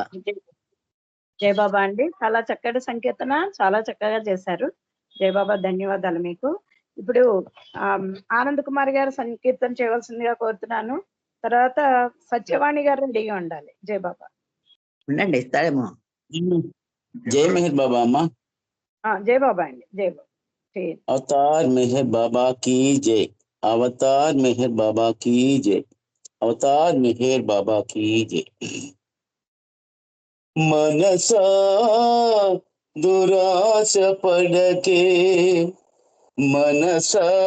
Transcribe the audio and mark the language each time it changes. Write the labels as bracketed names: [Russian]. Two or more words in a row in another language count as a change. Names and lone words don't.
[Telugu] జయ బాబా అండి చాలా చక్కటి సంకీర్తన చాలా చక్కగా చేశారు జయ బాబా ధన్యవాదాలు మీకు ఇప్పుడు ఆనంద్ కుమార్ గారు సంకీర్తన చేయవలసిందిగా కోరుతున్నాను తర్వాత సత్యవాణి గారు రెడీగా ఉండాలి జయ బాబా ఉండండి ఇస్తాడేమో జయ మెహర్ బాబా అమ్మ జయ బాబా అండి జయ బాబా [Hindi] अवतार मेहर बाबा की जय। अवतार मेहर बाबा की जय। अवतार मेहर बाबा की जय। मनसा दुरास पड़के, मनसा